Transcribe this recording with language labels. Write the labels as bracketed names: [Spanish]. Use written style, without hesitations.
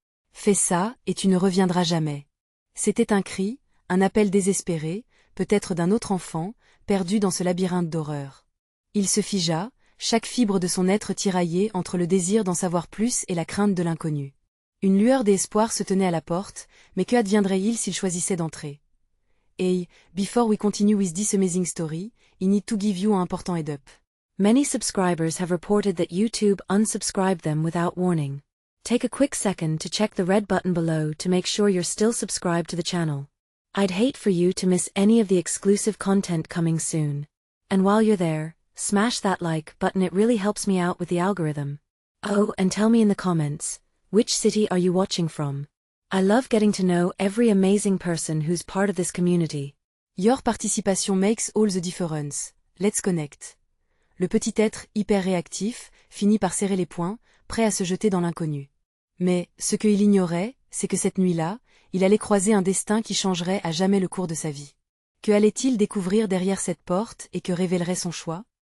[French] « Fais ça, et tu ne reviendras jamais. » C'était un cri, un appel désespéré, peut-être d'un autre enfant, perdu dans ce labyrinthe d'horreur. Il se figea, chaque fibre de son être tiraillée entre le désir d'en savoir plus et la crainte de l'inconnu. Une lueur d'espoir se tenait à la porte, mais que adviendrait-il s'il choisissait d'entrer? [English] Hey, before we continue with this amazing story, I need to give you an important head up. Many subscribers have reported that YouTube unsubscribed them without warning. Take a quick second to check the red button below to make sure you're still subscribed to the channel. I'd hate for you to miss any of the exclusive content coming soon. And while you're there, smash that like button, it really helps me out with the algorithm. Oh, and tell me in the comments, which city are you watching from? I love getting to know every amazing person who's part of this community. Your participation makes all the difference. Let's connect. [French] Le petit être, hyper réactif, finit par serrer les poings, prêt à se jeter dans l'inconnu. Mais, ce qu'il ignorait, c'est que cette nuit-là, il allait croiser un destin qui changerait à jamais le cours de sa vie. Que allait-il découvrir derrière cette porte et que révélerait son choix?